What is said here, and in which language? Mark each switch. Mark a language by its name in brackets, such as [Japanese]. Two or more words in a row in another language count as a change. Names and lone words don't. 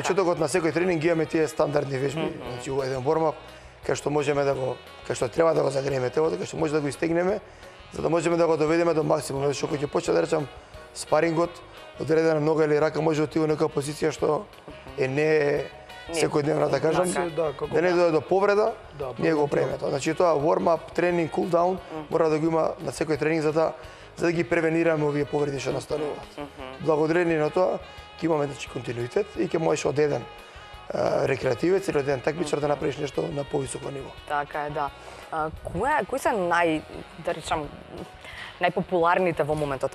[Macedonian] почетокот на секој тренинг ги имаме тие стандардни вежби, значи во еден вормап кај што можеме да го, кај што треба да го загрееме телото, кај што може да го истегнеме, за да можеме да го доведеме до максимум. Зашто кога ќе почне да речам спарингот, одредена нога или рака може да отиде во некоја позиција што не секојдневна, да кажам, да не дојде до повреда, ние го премиме тоа. Значи тоа warm-up, тренинг, cool-down мора да го има на секој тренинг за да ги превенираме овие повреди што настануваат. Благодарение на тоа ќе имаме континуитет и ќе можеш од еден рекреативец или од еден такмичар да направиш нешто на повисоко ниво. Така е, да. Кои се да речам, најпопуларните во моментот?